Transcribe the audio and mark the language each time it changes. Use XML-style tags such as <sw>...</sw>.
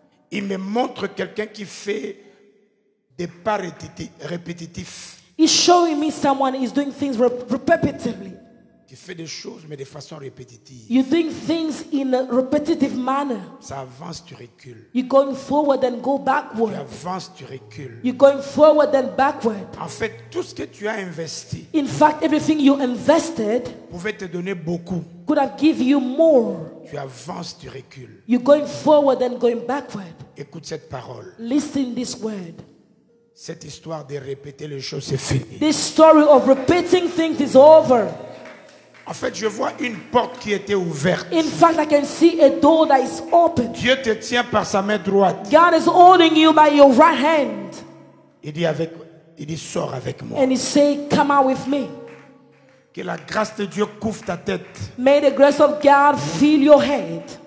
<fr>Il me montre quelqu'un qui fait des pas répétitifs,</fr> <en>He's showing me someone is doing things repetitively.</en> <fr>qui fait des choses mais de façon répétitive.</fr> <en>You're doing things in a repetitive manner.</en> <fr>Ça avance, tu recules.</fr> <en>You're going forward and go</en> <fr>Tu</fr> <en>backward.</en> <fr>avances, tu recules.</fr> <en>You're going forward and backward.</en> <fr>En fait, tout ce que tu as investi</fr> <en>In fact, everything you invested</en> <fr>pouvait te donner beaucoup.</fr> <en>could have given you more.</en> <fr>Tu avances, tu recules.</fr> <en>You're going forward and going backward.</en> <fr>Écoute cette parole.</fr> <en>Listen this word.</en> <fr>Cette histoire de répéter les choses, c'est fini.</fr> <en>This story of repeating things is over.</en> <fr>En fait, je vois une porte qui était ouverte.</fr> <en>In fact, I can see a door that is open.</en> <fr>Dieu te tient par sa main droite.</fr> <en>God is holding you by your right hand.</en> <fr>Il dit, sors avec moi.</fr> <en>And he say, come out with me.</en> <fr>Que la grâce de Dieu couvre ta tête.</fr> <en>May the grace of God fill your head.</en>